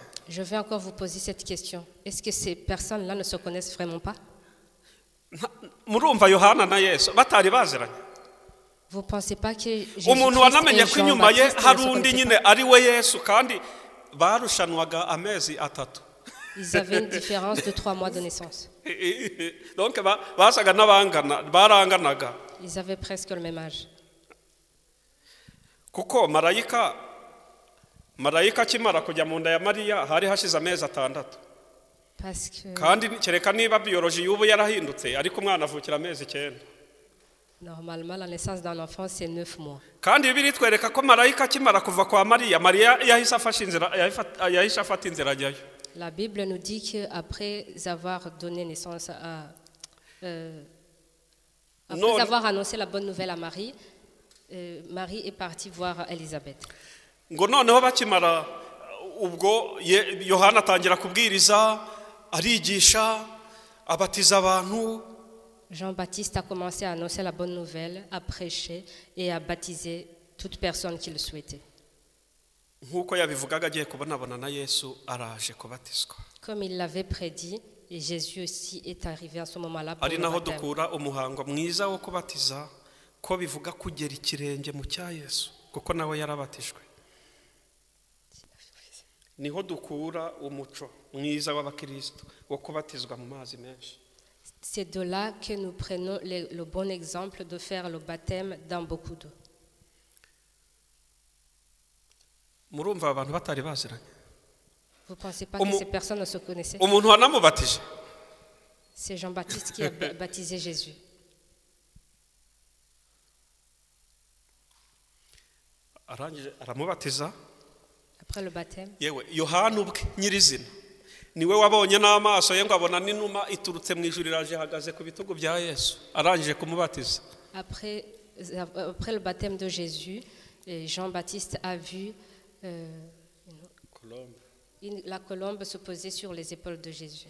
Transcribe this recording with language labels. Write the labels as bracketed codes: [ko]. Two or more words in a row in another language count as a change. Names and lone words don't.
[fr] Je vais encore vous poser cette question. Est-ce que ces personnes-là ne se connaissent vraiment pas? [rw] murumva yohana na yesu batari baziranye. [fr] Vous ne pensez pas que [rw] umuntu wanamenye ko inyuma ye Jean-Baptiste hari [fr] ne se [rw] undi [fr] connaissaient [rw] nyine ari we yesu kandi barushanwaga amezi 3. [fr] pas? Ils avaient une différence de 3 mois de naissance. [rw] donc basaga n'abangana baranganaga [fr] Ils avaient presque le même âge. [rw] kuko marayika akimara kujya mu nda ya mariya hari hashize amezi 6 [fr] Parce que [rw] kandi kereka niba biyoroji y'ubu yarahindutse ariko umwana avukira amezi 9. [fr] normalement, la naissance d'un enfant, c'est 9 mois. [rw] kandi bibiri twereka ko marayika akimara kuva kwa mariya yahise afata inzira ajyayo. [fr] La Bible nous dit qu'après avoir donné naissance après avoir annoncé la bonne nouvelle à Marie, Marie est partie voir Élisabeth. [rw] ngo noneho bakimara ubwo yohana atangira kubwiriza arigisha abatiza abantu. [fr] Jean-Baptiste a commencé à annoncer la bonne nouvelle, à prêcher et à baptiser toute personne qui le souhaitait. [rw] nk'uko yabivugaga agiye kubonabona na yesu araje kubatizwa. [fr] Comme il l'avait prédit, et Jésus aussi est arrivé à ce moment-là pour [rw] ari [fr] le [rw] naho [fr] baptême. [rw] dukura umuhango mwiza wo kubatiza ko bivuga kugera ikirenge mu cya yesu kuko nawe yarabatijwe. niho dukura umuco mwiza w'abakristo wo kubatizwa mu mazi menshi. [fr] C'est de là que nous prenons le bon exemple de faire le baptême dans beaucoup d'eau. [rw] murumva abantu batari baziranye. [fr] Vous ne pensez pas que ces personnes ne se connaissaient? [rw] umuntu wanamubatije [fr] C'est Jean-Baptiste qui a baptisé Jésus. [rw] arangije aramubatiza. [fr] Après le baptême, [rw] yewe yohana ubwe nyirizina niwe wabonye n'amaso ye ngo abona n'inuma iturutse mu ijuru iraje ihagaze ku bitugu bya yesu arangije kumubatiza. [fr] après le baptême de Jésus, Jean-Baptiste a vu la colombe se poser sur les épaules de Jésus.